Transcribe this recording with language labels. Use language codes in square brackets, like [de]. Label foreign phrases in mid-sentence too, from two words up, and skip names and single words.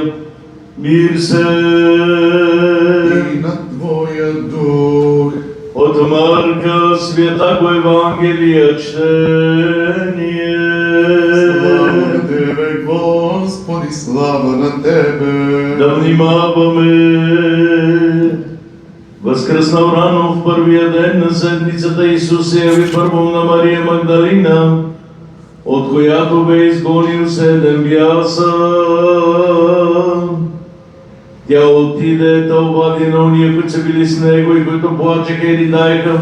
[cu] Мир се [bg] И на Твоя дух. [cu] от Марка святаго Евангелия чтение. [bg] Слава на Тебе, Господи, слава на Тебе. Да внимаваме. Възкръснал рано в първия ден на седмицата Исус се яви първо на Мария Магдалина, от която бе изгонил 7 бяса. Тя отиде да обади на уния, които са били с него и които плачеха и ридаеха.